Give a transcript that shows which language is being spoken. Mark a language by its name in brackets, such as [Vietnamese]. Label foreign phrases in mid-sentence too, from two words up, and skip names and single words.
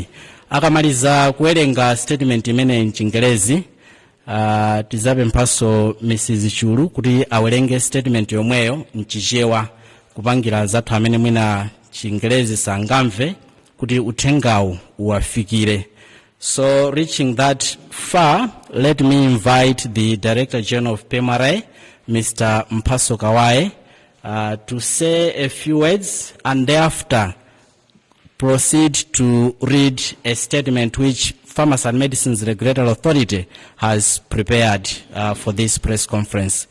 [Nyanja] Akamaliza kuwerenga statement imeneyi mchingerezi, tizape mphaso Mrs. Chulu kuti awerenge statement yomweyo mchichewa kupangira zathu amene mwina chingerezi sangamve kuti uthengawu uwafikire. [English] So reaching that far, let me invite the Director General of PMRA, Mr. Mpaso Kawai, to say a few words and thereafter proceed to read a statement which Pharmacy and Medicines Regulatory Authority has prepared for this press conference.